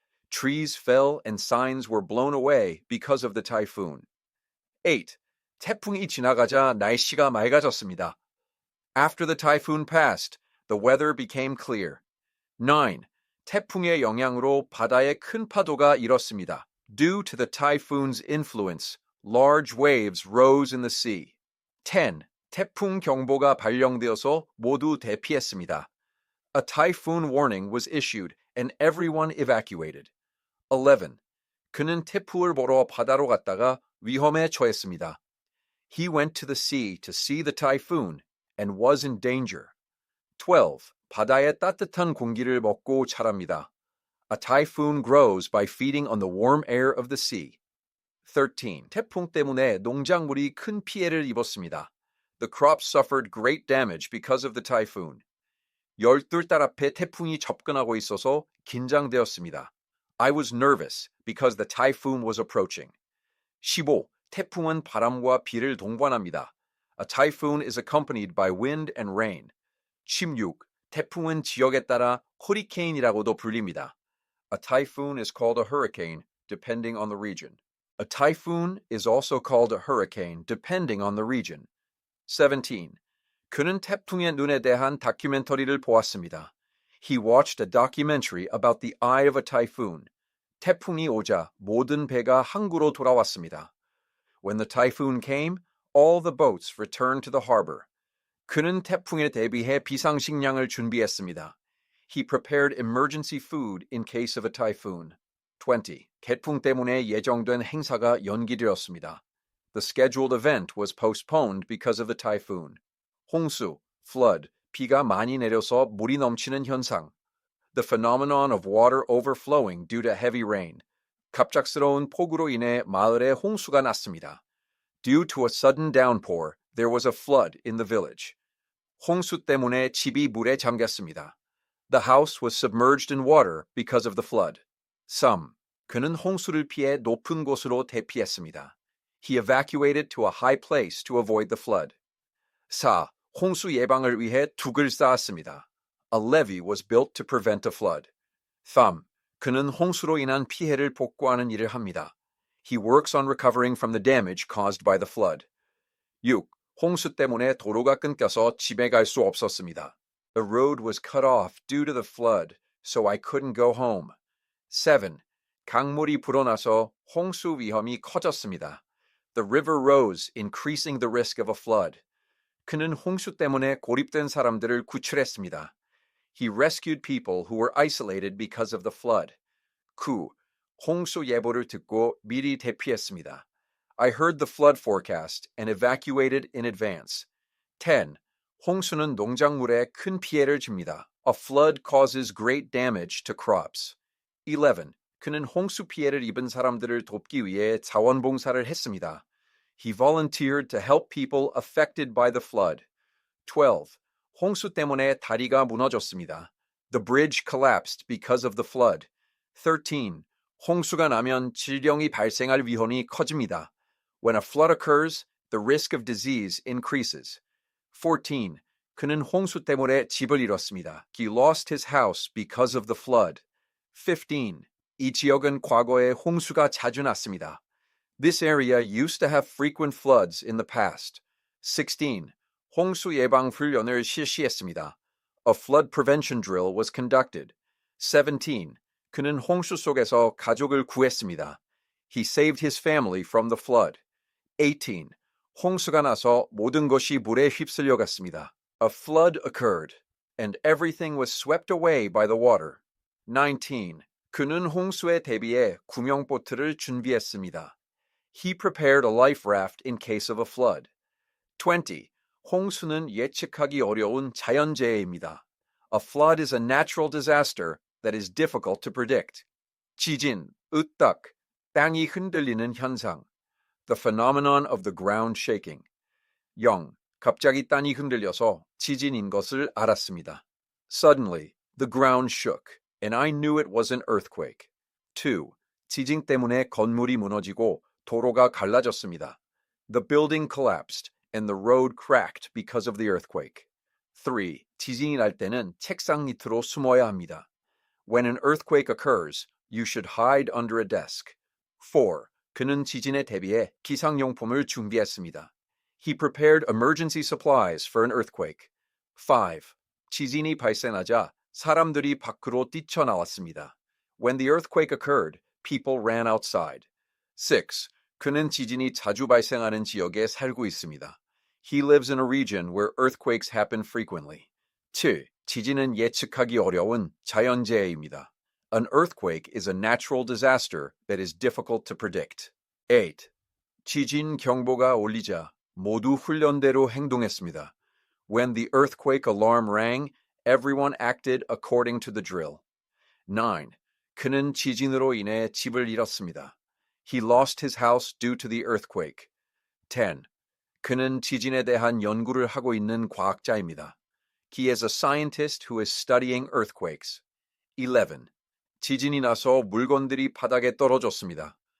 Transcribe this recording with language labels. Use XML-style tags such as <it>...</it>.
<en>Trees fell and signs were blown away because of the typhoon. 8.</en> <ko>태풍이 지나가자 날씨가 맑아졌습니다.</ko> <en>After the typhoon passed, the weather became clear. 9.</en> <ko>태풍의 영향으로 바다에 큰 파도가 일었습니다.</ko> <en>Due to the typhoon's influence, large waves rose in the sea. 10.</en> <ko>태풍 경보가 발령되어서 모두 대피했습니다.</ko> <en>A typhoon warning was issued and everyone evacuated. 11.</en> <ko>그는 태풍을 보러 바다로 갔다가 위험에 처했습니다.</ko> <en>He went to the sea to see the typhoon and was in danger. 12.</en> <ko>바다의 따뜻한 공기를 먹고 자랍니다.</ko> <en>A typhoon grows by feeding on the warm air of the sea. 13.</en> <ko>태풍 때문에 농작물이 큰 피해를 입었습니다.</ko> <en>The crops suffered great damage because of the typhoon.</en> <ko>12달 앞에 태풍이 접근하고 있어서 긴장되었습니다.</ko> <en>I was nervous because the typhoon was approaching. 15.</en> <ko>태풍은 바람과 비를 동반합니다.</ko> <en>A typhoon is accompanied by wind and rain. 16.</en> <ko>태풍은 지역에 따라 허리케인이라고도 불립니다.</ko> <en>A typhoon is called a hurricane depending on the region. A typhoon is also called a hurricane depending on the region. 17.</en> <ko>그는 태풍의 눈에 대한 다큐멘터리를 보았습니다.</ko> <en>He watched a documentary about the eye of a typhoon.</en> <ko>태풍이 오자 모든 배가 항구로 돌아왔습니다.</ko> <en>When the typhoon came, all the boats returned to the harbor.</en> <ko>그는 태풍에 대비해 비상식량을 준비했습니다.</ko> <en>He prepared emergency food in case of a typhoon. 20.</en> <ko>태풍 때문에 예정된 행사가 연기되었습니다.</ko> <en>The scheduled event was postponed because of the typhoon.</en> <ko>홍수, flood, 비가 많이 내려서 물이 넘치는 현상.</ko> <en>The phenomenon of water overflowing due to heavy rain.</en> <ko>갑작스러운 폭우로 인해 마을에 홍수가 났습니다.</ko> <en>Due to a sudden downpour, there was a flood in the village.</en> <ko>홍수 때문에 집이 물에 잠겼습니다.</ko> <en>The house was submerged in water because of the flood. 3.</en> <ko>그는 홍수를 피해 높은 곳으로 대피했습니다.</ko> <en>He evacuated to a high place to avoid the flood. 4.</en> <ko>홍수 예방을 위해 둑을 쌓았습니다.</ko> <en>A levee was built to prevent a flood. 3.</en> <ko>그는 홍수로 인한 피해를 복구하는 일을 합니다.</ko> <en>He works on recovering from the damage caused by the flood. 6.</en> <ko>홍수 때문에 도로가 끊겨서 집에 갈 수 없었습니다.</ko> <en>The road was cut off due to the flood, so I couldn't go home. 7.</en> <ko>강물이 불어나서 홍수 위험이 커졌습니다.</ko> <en>The river rose, increasing the risk of a flood.</en> <ko>그는 홍수 때문에 고립된 사람들을 구출했습니다.</ko> <en>He rescued people who were isolated because of the flood. 9.</en> <ko>홍수 예보를 듣고 미리 대피했습니다.</ko> <en>I heard the flood forecast and evacuated in advance. 10.</en> <ko>홍수는 농작물에 큰 피해를 줍니다.</ko> <en>A flood causes great damage to crops. 11.</en> <ko>그는 홍수 피해를 입은 사람들을 돕기 위해 자원봉사를 했습니다.</ko> <en>He volunteered to help people affected by the flood. 12.</en> <ko>홍수 때문에 다리가 무너졌습니다.</ko> <en>The bridge collapsed because of the flood.</en> <ko>13. 홍수가 나면 질병이 발생할 위험이 커집니다.</ko> <en>When a flood occurs, the risk of disease increases. 14.</en> <ko>그는 홍수 때문에 집을 잃었습니다.</ko> <en>He lost his house because of the flood. 15.</en> <ko>이 지역은 과거에 홍수가 자주 났습니다.</ko> <en>This area used to have frequent floods in the past. 16.</en> <ko>홍수 예방 훈련을 실시했습니다.</ko> <en>A flood prevention drill was conducted. 17.</en> <ko>그는 홍수 속에서 가족을 구했습니다.</ko> <en>He saved his family from the flood. 18.</en> <ko>홍수가 나서 모든 것이 물에 휩쓸려 갔습니다.</ko> <en>A flood occurred, and everything was swept away by the water. 19.</en> <ko>그는 홍수에 대비해 구명보트를 준비했습니다.</ko> <en>He prepared a life raft in case of a flood. 20.</en> <ko>홍수는 예측하기 어려운 자연재해입니다.</ko> <en>A flood is a natural disaster that is difficult to predict.</en> <ko>지진, 으딱, 땅이 흔들리는 현상.</ko> <en>The phenomenon of the ground shaking. 0.</en> <ko>갑자기 땅이 흔들려서 지진인 것을 알았습니다.</ko> <en>Suddenly, the ground shook, and I knew it was an earthquake. 2.</en> <ko>지진 때문에 건물이 무너지고 도로가 갈라졌습니다.</ko> <en>The building collapsed, and the road cracked because of the earthquake. 3.</en> <ko>지진이 날 때는 책상 밑으로 숨어야 합니다.</ko> <en>When an earthquake occurs, you should hide under a desk. 4.</en> <ko>그는 지진에 대비해 기상용품을 준비했습니다.</ko> <en>He prepared emergency supplies for an earthquake. 5.</en> <ko>지진이 발생하자 사람들이 밖으로 뛰쳐나왔습니다.</ko> <en>When the earthquake occurred, people ran outside. 6.</en> <ko>그는 지진이 자주 발생하는 지역에 살고 있습니다.</ko> <en>He lives in a region where earthquakes happen frequently. 7.</en> <ko>지진은 예측하기 어려운 자연재해입니다.</ko> <en>An earthquake is a natural disaster that is difficult to predict. 8.</en> <ko>지진 경보가 울리자 모두 훈련대로 행동했습니다.</ko> <en>When the earthquake alarm rang, everyone acted according to the drill. 9.</en> <ko>그는 지진으로 인해 집을 잃었습니다.</ko> <en>He lost his house due to the earthquake. 10.</en> <ko>그는 지진에 대한 연구를 하고 있는 과학자입니다.</ko> <en>He is a scientist who is studying earthquakes. 11.</en> <ko>지진이 나서 물건들이 바닥에 떨어졌습니다.</ko>